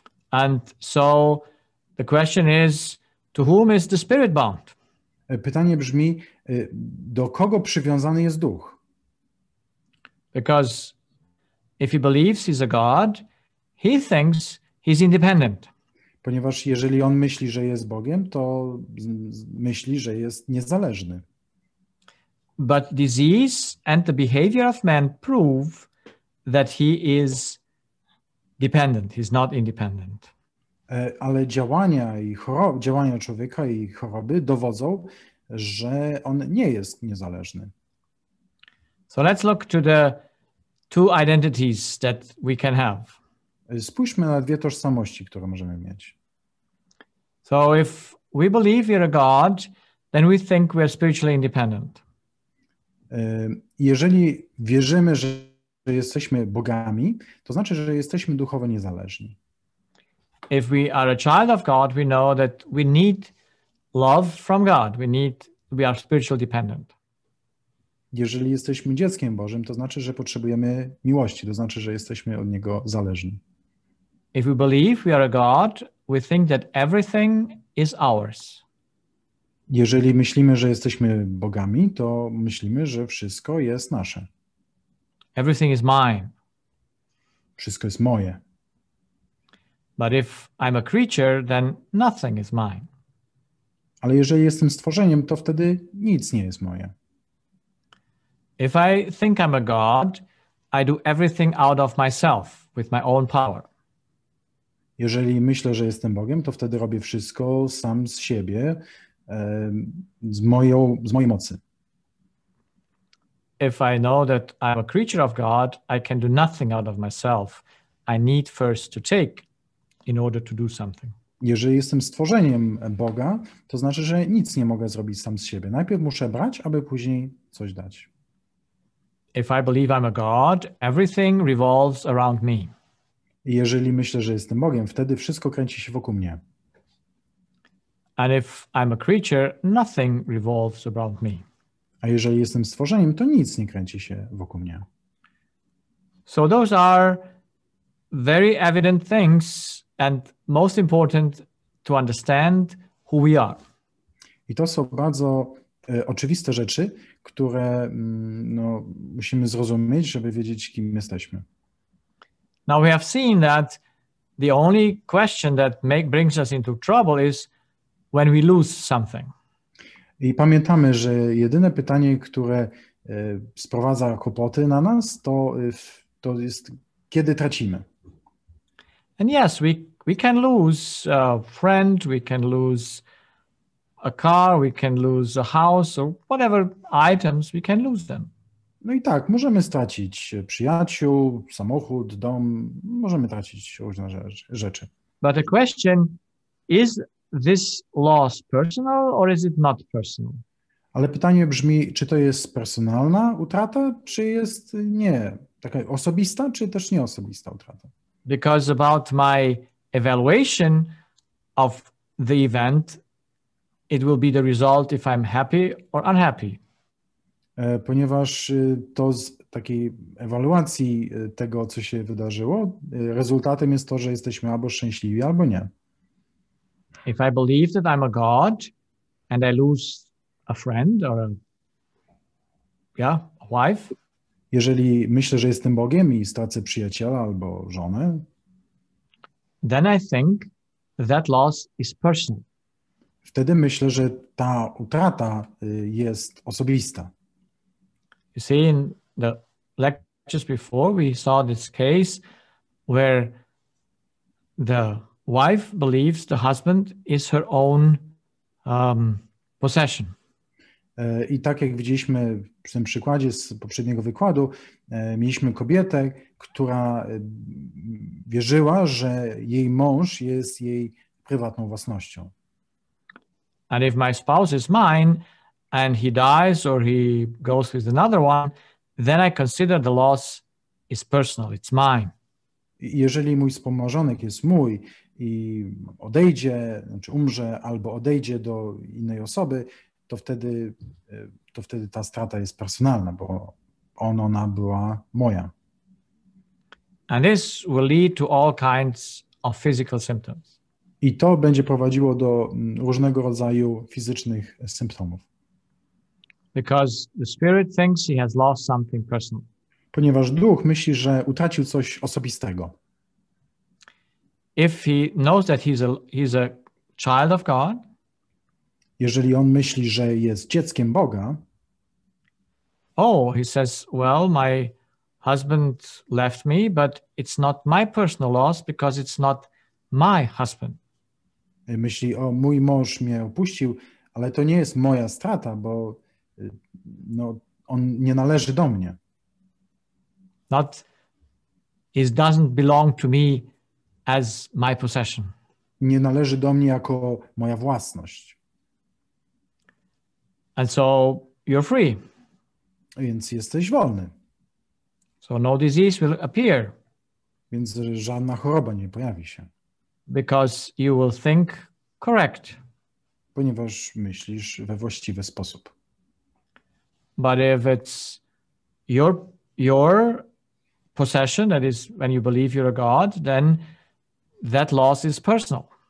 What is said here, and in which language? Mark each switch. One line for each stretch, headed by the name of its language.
English: And so the question is, to whom is the spirit bound?
Polish: Pytanie brzmi, do kogo przywiązany jest duch?
English: Because if he believes he's a God, he thinks he's independent.
Polish: Ponieważ jeżeli on myśli, że jest Bogiem, to myśli, że jest niezależny.
English: But disease and the behavior of man prove that he is dependent. He's not independent.
Polish: Ale działania człowieka i choroby dowodzą, że on nie jest niezależny.
English: So let's look to the two identities that we can have.
Polish: Spójrzmy na dwie tożsamości, które możemy mieć.
English: So if we believe we're a God, then we think we're spiritually independent.
Polish: Jeżeli wierzymy, że jesteśmy bogami, to znaczy, że jesteśmy duchowo niezależni.
English: If we are a child of God, we know that we need love from God. We are spiritually dependent.
Polish: Jeżeli jesteśmy dzieckiem Bożym, to znaczy, że potrzebujemy miłości, to znaczy, że jesteśmy od Niego zależni.
English: If we believe we are a God, we think that everything is ours.
Polish: Jeżeli myślimy, że jesteśmy bogami, to myślimy, że wszystko jest nasze.
English: Everything is mine.
Polish: Wszystko jest moje.
English: But if I'm a creature, then nothing is mine.
Polish: Ale jeżeli jestem stworzeniem, to wtedy nic nie jest moje.
English: If I think I'm a God, I do everything out of myself, with my own power.
Polish: Jeżeli myślę, że jestem Bogiem, to wtedy robię wszystko sam z siebie, z mojej mocy.
English: If I know that I'm a creature of God, I can do nothing out of myself. I need first to take in order to do something.
Polish: Jeżeli jestem stworzeniem Boga, to znaczy, że nic nie mogę zrobić sam z siebie. Najpierw muszę brać, aby później coś dać.
English: If I believe I'm a God, everything revolves around me.
Polish: I jeżeli myślę, że jestem Bogiem, wtedy wszystko kręci się wokół mnie.
English: And if I'm a creature, nothing revolves around me.
Polish: A jeżeli jestem stworzeniem, to nic nie kręci się wokół mnie.
English: So those are very evident things and most important to understand who we are.
Polish: I to są bardzo oczywiste rzeczy, które musimy zrozumieć, żeby wiedzieć, kim jesteśmy.
English: Now we have seen that the only question that brings us into trouble is when we lose something.
Polish: I pamiętamy, że jedyne pytanie, które sprowadza kłopoty na nas, to jest, kiedy tracimy.
English: And yes, we can lose a friend, we can lose a car, we can lose a house, or whatever items, we can lose them.
Polish: No i tak, możemy stracić przyjaciół, samochód, dom, możemy tracić różne rzeczy.
English: But the question, is this loss personal or is it not personal?
Polish: Ale pytanie brzmi, czy to jest personalna utrata, czy jest nie, taka osobista, czy też nieosobista utrata?
English: Because about my evaluation of the event, it will be the result if I'm happy or unhappy.
Polish: Ponieważ to z takiej ewaluacji tego, co się wydarzyło, rezultatem jest to, że jesteśmy albo szczęśliwi, albo nie.
English: If I believe that I'm a God and I lose a friend or a wife,
Polish: jeżeli myślę, że jestem Bogiem i stracę przyjaciela albo żonę,
English: then I think that loss is personal.
Polish: Wtedy myślę, że ta utrata jest osobista.
English: You see, in the lectures before, we saw this case where the wife believes the husband is her own possession.
Polish: I tak jak widzieliśmy w tym przykładzie z poprzedniego wykładu, mieliśmy kobietę, która wierzyła, że jej mąż jest jej prywatną własnością.
English: And if my spouse is mine and he dies or he goes with another one, then I consider the loss is personal, it's mine.
Polish: Jeżeli mój współmałżonek jest mój i odejdzie, znaczy umrze albo odejdzie do innej osoby, to wtedy ta strata jest personalna, bo ona była moja.
English: And this will lead to all kinds of physical symptoms.
Polish: I to będzie prowadziło do różnego rodzaju fizycznych symptomów.
English: Because the spirit thinks he has lost something personal.
Polish: Ponieważ duch myśli, że utracił coś osobistego.
English: If he knows that he's a child of God,
Polish: jeżeli on myśli, że jest dzieckiem Boga,
English: he says, well, my husband left me, but it's not my personal loss because it's not my husband.
Polish: Myśli, mój mąż mnie opuścił, ale to nie jest moja strata, bo on nie należy do mnie.
English: It doesn't belong to me as my possession.
Polish: Nie należy do mnie jako moja własność.
English: And so you're free.
Polish: Więc jesteś wolny.
English: So no disease will appear.
Polish: Więc żadna choroba nie pojawi się.
English: Because you will think correct.
Polish: Ponieważ myślisz we właściwy sposób.
English: But if it's your possession, that is when you believe you're a God, then that loss is personal.